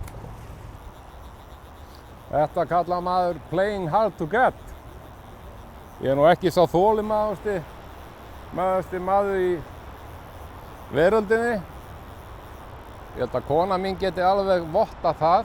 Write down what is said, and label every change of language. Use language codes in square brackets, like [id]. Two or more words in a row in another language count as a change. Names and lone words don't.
[is] Þetta kallar maður [en] playing hard to get. [is] Ég nú ekki sá þolinmóðasti maður í veröldinni. Ég held að kona mín geti alveg vottað það.